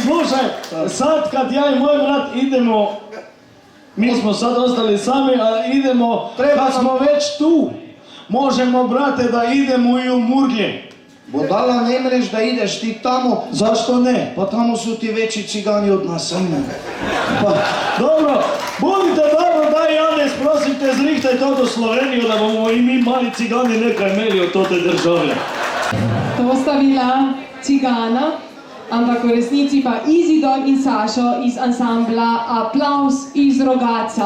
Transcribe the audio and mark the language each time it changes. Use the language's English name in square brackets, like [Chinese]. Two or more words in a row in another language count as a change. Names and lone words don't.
[Bosnian] Slušaj, sad kad ja i moj brat idemo, mi smo sad ostali sami, a idemo, kad smo već tu, možemo, brate, da idemo i u Murglje. Budala, ne mreš da ideš ti tamo. Zašto ne? Pa tamo su ti veći cigani od nas, Pa, dobro, budite dobro, [Slovenian] daj Janez, prosim te, zrihtaj to do Sloveniju, da bomo i mi mali cigani nekaj imeli od tote države. To sta bila cigana, ampak v resnici pa Izidor in Sašo iz ansambla Aplavz iz Rogatca.